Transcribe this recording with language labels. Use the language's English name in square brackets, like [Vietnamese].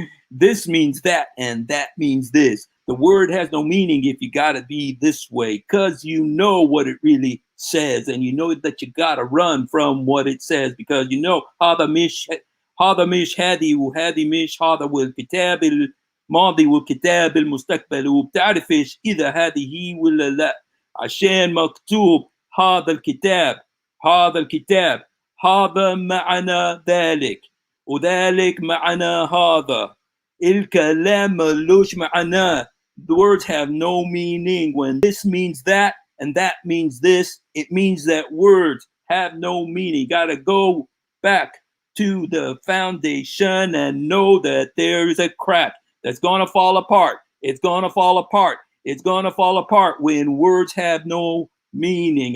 [English] This means that, and that means this. The word has no meaning if you gotta be this way, because you know what it really says, and you know that you gotta run from what it says, because you know [Arabic] هذا مش هذه وهذه مش هذا والكتاب الماضي والكتاب المستقبل وبتعرفش إذا هذه ولا لا عشان مكتوب هذا الكتاب هذا الكتاب هذا معنى ذلك وذلك معنى هذا الكلام ملوش معنى. [English] The words have no meaning. When this means that and that means this, it means that words have no meaning. Gotta go back to the foundation and know that there is a crack that's gonna fall apart. It's gonna fall apart. It's gonna fall apart when words have no meaning.